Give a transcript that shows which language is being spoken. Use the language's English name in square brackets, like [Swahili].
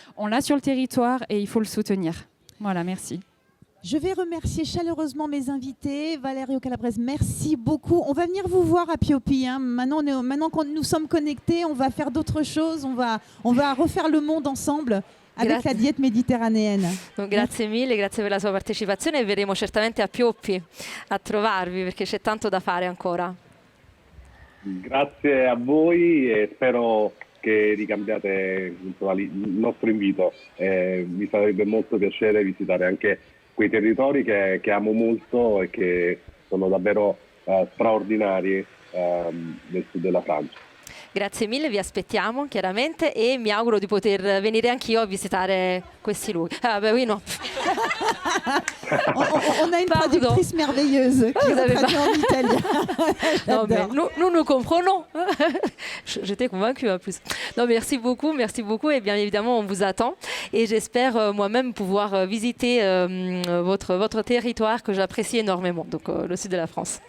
[French] On l'a sur le territoire et il faut le soutenir. Voilà, merci. Je vais remercier chaleureusement mes invités. Valerio Calabrese, merci beaucoup. On va venir vous voir à Piopi. Hein. Maintenant que nous sommes connectés, on va faire d'autres choses. On va refaire le monde ensemble avec la diète méditerranéenne. [Italian] Donc, grazie mille, grazie per la sua partecipazione e verremo certamente a Pioppi a trovarvi perché c'è tanto da fare ancora. Grazie a voi e spero che ricambiate insomma, il nostro invito. Mi farebbe molto piacere visitare anche quei territori che amo molto e che sono davvero straordinari nel sud della Francia. Grazie mille, vi aspettiamo chiaramente e mi auguro di poter venire anch'io a visitare questi luoghi. [French] Ah, beh, oui, no. On a une traductrice merveilleuse qui traduit en italien. Non, mais nous comprenons. J'étais convaincue en plus. Non, merci beaucoup et bien évidemment on vous attend et j'espère moi-même pouvoir visiter votre territoire que j'apprécie énormément, donc le sud de la France.